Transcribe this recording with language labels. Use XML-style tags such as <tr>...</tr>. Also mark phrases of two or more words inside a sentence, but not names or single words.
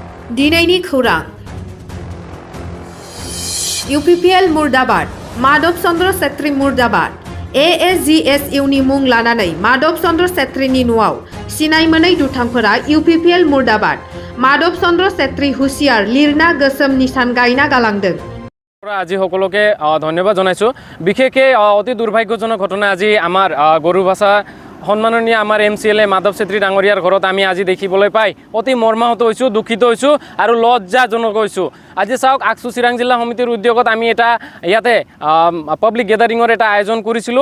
<brx>दिनैनि खौरां UPPL मुर्दाबाद माधव चंद्र छेत्री मुर्दाबाद ASGSU नि मुं लानानै माधव चंद्र छेत्रीनि न'आव सिनाय मोनै दुथांफोरा UPPL मुर्दाबाद माधव चंद्र छेत्री हुसियार लिरना गोसोम निशान गायना गालांदों।</brx> <as>আজি সকলোকে ধন্যবাদ জনাইছো। বিশেষকৈ অতি দুৰ্ভাগ্যজনক ঘটনা আজি আমাৰ গৰুভাষা সন্মাননীয় আমাৰ MCLA মাধৱ চেত্ৰী ডাঙৰীয়াৰ ঘৰত আমি আজি দেখিবলৈ পাই অতি মৰ্মাহত হৈছোঁ, দুখিত হৈছোঁ আৰু লজ্জাজনক হৈছোঁ। আজি চাওক, আকসু চিৰাং জিলা সমিতিৰ উদ্যোগত আমি এটা ইয়াতে পাব্লিক গেদাৰিঙৰ এটা আয়োজন কৰিছিলোঁ।</as>